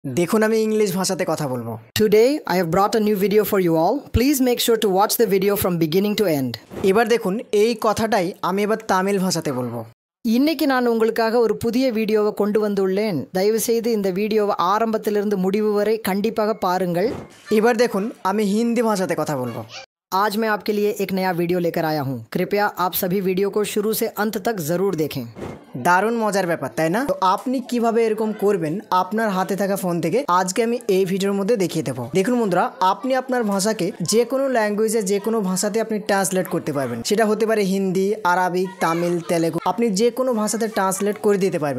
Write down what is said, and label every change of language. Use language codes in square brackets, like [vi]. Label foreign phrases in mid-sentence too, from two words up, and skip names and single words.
[bn] দেখুন আমি ইংলিশ ভাষাতে কথা বলবো। [en] Today, I have brought a new video for you all. Please make sure to watch the video from beginning to end. [bn] এবার দেখুন এই কথাটাই আমি এবার তামিল ভাষাতে বলবো। [ta] இன்னைக்கு நான் உங்களுக்காக ஒரு புதிய வீடியோவை கொண்டு வந்துள்ளேன். தயவு செய்து இந்த வீடியோவை ஆரம்பத்திலிருந்து முடிவு வரை கண்டிப்பாக பாருங்கள். [bn] এবার দেখুন আমি হিন্দি ভাষাতে কথা বলবো। [hi] आज मैं आपके लिए एक नया वीडियो लेकर आया हूँ. कृपया आप सभी वीडियो को शुरू से अंत तक ज़रूर देखें. [bn] দারুণ মজার ব্যাপার তাই না? তো আপনি কিভাবে এরকম করবেন আপনার হাতে থাকা ফোন থেকে আজকে আমি এই ভিডিওর মধ্যে দেখিয়ে দেবো। দেখুন বন্ধুরা, আপনি আপনার ভাষাকে যে কোনো ল্যাঙ্গুয়েজে যে কোনো ভাষাতে আপনি ট্রান্সলেট করতে পারবেন। সেটা হতে পারে হিন্দি, আরবিক, তামিল, তেলেগু, আপনি যে কোনো ভাষাতে ট্রান্সলেট করে দিতে পারবেন।